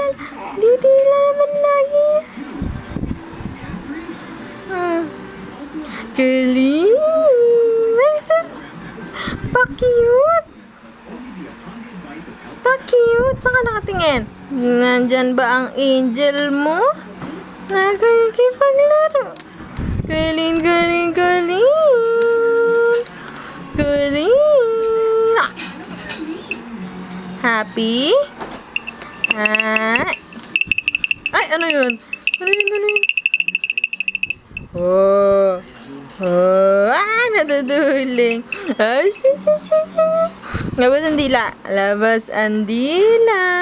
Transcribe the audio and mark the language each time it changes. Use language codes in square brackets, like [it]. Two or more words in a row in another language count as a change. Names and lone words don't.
[tl] Didila naman lagi. Kulin. Ay, sis. Pa-cute. Pa-cute. Saan ka nakatingin? Nandyan ba ang angel mo? Nagkikipaglaro. Kulin, kulin, kulin. Kulin. Happy? Ay, ano yun? Ano yun, ano yun? Oh. Oh. Naduduling. Ay, sis, sis, sis, sis. Labas ang dila. Labas ang dila.